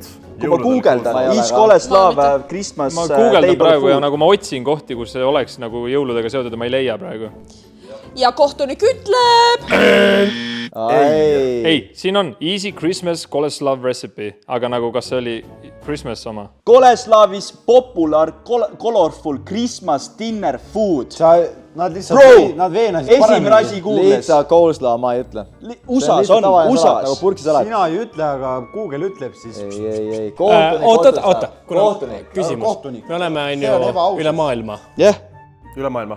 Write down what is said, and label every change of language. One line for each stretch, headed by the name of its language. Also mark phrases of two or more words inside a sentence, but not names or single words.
Estonian: kui ma guugeldan, is koleslav, Christmas, ma guugeldan praegu ja nagu ma otsin kohti, kus see oleks nagu jõuludega seotud ja ma ei leia praegu. Ja kohtunik ütleb... Ei, siin on
English: Easy Christmas Koleslav recipe,
Estonian: aga nagu kas see oli Christmas oma?
English: Koleslavis popular colorful Christmas dinner food.
Estonian: Nad lihtsalt, nad veenasid esimene asi Googles. Lihtsalt koleslav, ma ei ütle. USAs on, USAs. Sina ei ütle, aga Google ütleb siis. Ei. Oota, küsimus. Me oleme üle maailma. Jah. Üle maailma.